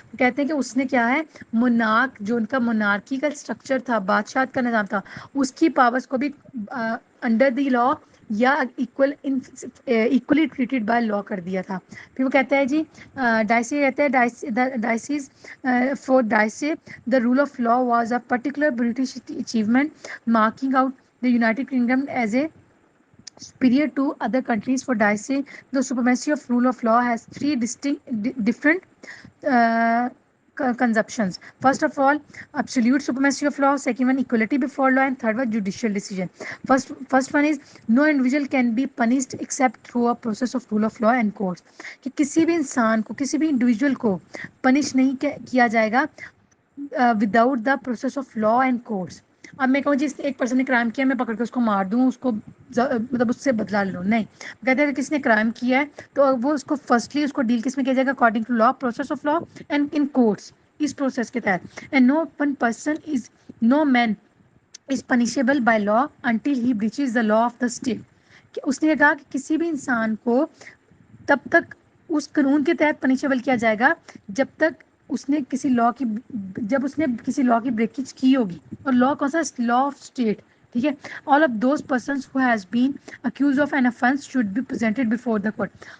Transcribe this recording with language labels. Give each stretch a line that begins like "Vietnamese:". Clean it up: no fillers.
Urdu: کہتے ہیں کہ اس نے کیا ہے مونارک جو ان کا مونارکی کا اسٹرکچر تھا بادشاہت کا نظام تھا اس کی پاورس کو بھی انڈر دی لا یا ایکولی ٹریٹڈ بائی لا کر دیا تھا. پھر وہ کہتا ہے جی ڈائسی کہتے ہیں
English: Dicey's for Dicey the rule of law was a particular British achievement marking out the United Kingdom as a superior to other countries. For Dicey, the supremacy of rule of law has 3 different uh, conceptions. First of all, absolute supremacy of law. Second one, equality before law. And third one, judicial decision. First one is no individual can be punished except through a process of rule of law and courts.
Urdu: کہ کسی بھی انسان کو کسی بھی individual کو punish نہیں کیا جائے گا
English: Without the process of law and courts.
Urdu: اب میں کہوں جی ایک پرسن نے کرائم کیا میں پکڑ کے اس کو مار دوں اس کو مطلب اس سے بدلا لے لوں نہیں. کہتے ہیں کہ کسی نے کرائم کیا ہے تو وہ اس کو فرسٹلی اس کو ڈیل کس میں کیا جائے گا according to law process of law and in courts. اس process کے تحت
English: And no one person is no man is punishable by law until he breaches the law of the state.
Urdu: کہ اس نے کہا کہ کسی بھی انسان کو تب تک اس قانون کے تحت پنشیبل کیا جائے گا جب تک اس نے کسی لا کی جب اس نے کسی لا کی بریکیج کی ہوگی. اور لا کون سا
English: Law of state. ٹھیک ہے. All of those persons who has been accuse of an offence should be presented before the court.